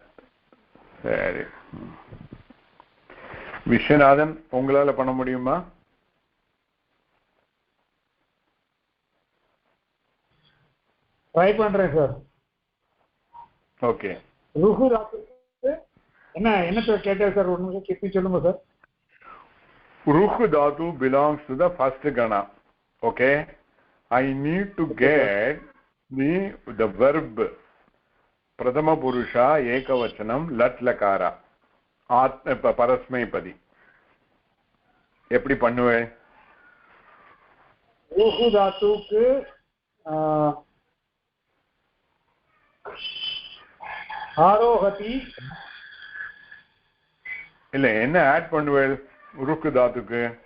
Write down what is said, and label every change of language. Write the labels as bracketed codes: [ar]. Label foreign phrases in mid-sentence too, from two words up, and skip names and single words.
[ta] சரி. விஸ்வநாதன், உங்களால பண்ண முடியுமா? ட்ரை பண்றேன் சார். ஓகே. ருஹு என்ன சார் கேட்டேன் சார்? ஒரு நிமிஷம் கேட்டு சொல்லுங்க சார். [sa] रुख् धातु [en] belongs to the first gana. Okay, I need to get the verb [sa] प्रदम पुरुष एकवचनम् लट् लकार परस्मै [ta] எப்படி பண்ணுவேன்? ருஹு தாத்துக்கு ஆரோகதி இல்ல, என்ன ஆட் பண்ணுவேன் ருக்கு தாத்துக்கு?